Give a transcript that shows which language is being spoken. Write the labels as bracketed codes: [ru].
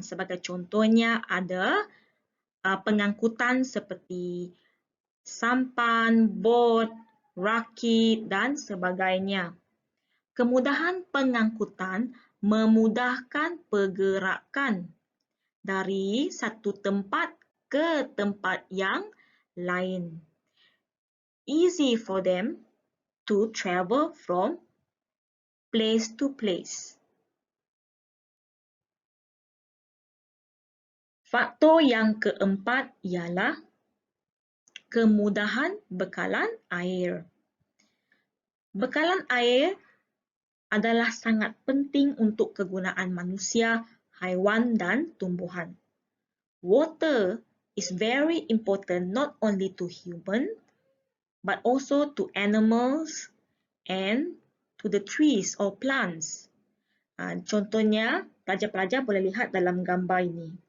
[ms] Sebagai contohnya ada pengangkutan seperti sampan, bot, rakit dan sebagainya. Kemudahan pengangkutan memudahkan pergerakan dari satu tempat ke tempat yang lain. [en] Easy for them to travel from place to place. [ms] Faktor yang keempat ialah kemudahan bekalan air. Bekalan air adalah sangat penting untuk kegunaan manusia, haiwan dan tumbuhan. [en] Water is very important not only to human but also to animals and to the trees or plants. [ms] Contohnya, pelajar-pelajar boleh lihat dalam gambar ini.